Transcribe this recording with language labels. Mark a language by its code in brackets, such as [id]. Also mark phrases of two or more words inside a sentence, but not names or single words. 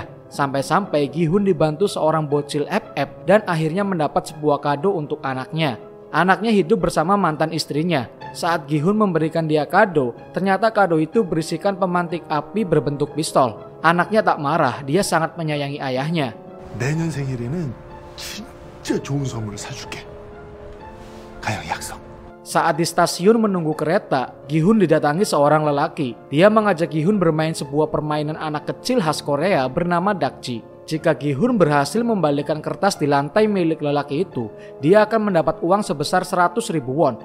[id] Sampai-sampai Gi-hun dibantu seorang bocil FF dan akhirnya mendapat sebuah kado untuk anaknya. Anaknya hidup bersama mantan istrinya. Saat Gi-hun memberikan dia kado, ternyata kado itu berisikan pemantik api berbentuk pistol. Anaknya tak marah, dia sangat menyayangi ayahnya. [ko] 내년 생일에는 진짜 좋은 선물을 사줄게. 가영 약속. [id] Saat di stasiun menunggu kereta, Gi-hun didatangi seorang lelaki. Dia mengajak Gi-hun bermain sebuah permainan anak kecil khas Korea bernama dakji. Jika Gi-hun berhasil membalikkan kertas di lantai milik lelaki itu, dia akan mendapat uang sebesar 100.000 won.